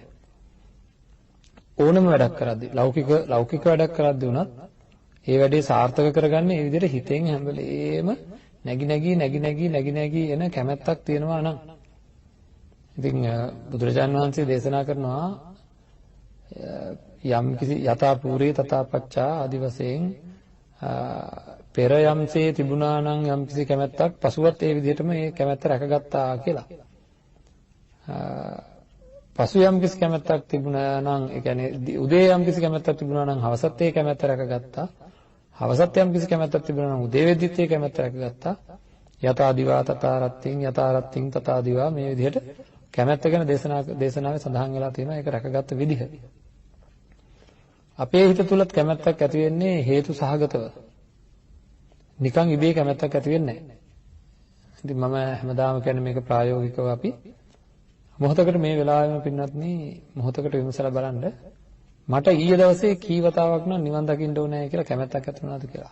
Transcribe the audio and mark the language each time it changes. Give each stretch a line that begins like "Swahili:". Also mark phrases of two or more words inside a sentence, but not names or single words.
Sinhala: ඕනම වැඩක් කරද්දී ලෞකික වැඩක් කරද්දී උනත් ඒ වැඩේ සාර්ථක කරගන්න ඒ විදිහට හිතෙන් හැම වෙලේම නැగి එන කැමැත්තක් තියෙනවා නම් ඉතින් බුදුරජාණන් වහන්සේ දේශනා කරනවා යම් කිසි
Pali: යථා පූර්ේ තථා පච්චා
Sinhala: ආදි වශයෙන් පෙර යම්සේ තිබුණා නම් යම් කිසි කැමැත්තක් පසුවත් ඒ විදිහටම ඒ කැමැත්ත රැකගත්තා කියලා. පසු යම් කිසි කැමැත්තක් තිබුණා නම් ඒ කියන්නේ උදේ යම් කිසි කැමැත්තක් තිබුණා නම් හවසත් ඒ කැමැත්ත රැකගත්තා. හවසත් යම් කිසි කැමැත්තක් තිබුණා නම් උදේ වෙද්දිත් ඒ කැමැත්ත රැකගත්තා.
Pali: යථා දිවා තථා රත්තිං තථා දිවා
Sinhala: මේ විදිහට කැමැත්ත ගැන දේශනාවේ සඳහන් වෙලා තියෙනවා ඒක රැකගත්ත විදිහ. අපේ හිත තුලත් කැමැත්තක් ඇති වෙන්නේ හේතු සහගතව. නිකන් ඉබේ කැමැත්තක් ඇති වෙන්නේ නැහැ. ඉතින් මම හැමදාම කියන්නේ මේක ප්‍රායෝගිකව අපි මොහොතකට මේ වෙලාවෙම පින්නත්නි මොහොතකට විමසලා බලන්න මට ඊයේ දවසේ කී වතාවක් නම් නිවන් දකින්න ඕනේ කියලා කැමැත්තක් ඇති වුණාද කියලා.